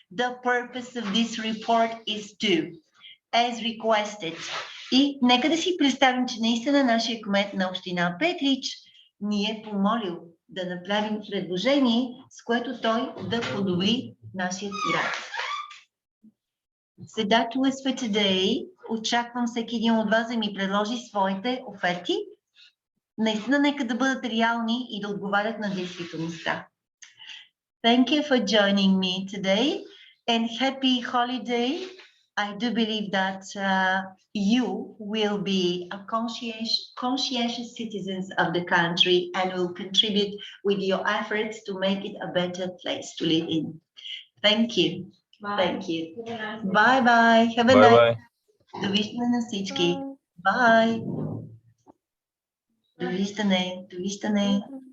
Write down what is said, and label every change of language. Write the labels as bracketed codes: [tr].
[en] The purpose of this report is to, as requested. [bg] И нека да си представим, че наистина нашия кмет на община Петрич ни е помолил да направим предложение, с което той да подобри нашия град. [en] So that was for today. [bg] Очаквам всеки един от вас да ми предложи своите оферти. Наистина нека да бъдат реални и да отговарят на действителността. [en] Thank you for joining me today and happy holiday. I do believe that you will be a conscientious citizens of the country and will contribute with your efforts to make it a better place to live in. Thank you. Bye. Thank you. Bye bye. Have a nice. [bg] Довиждане на всички. [en] Bye. [bg] Довиждане.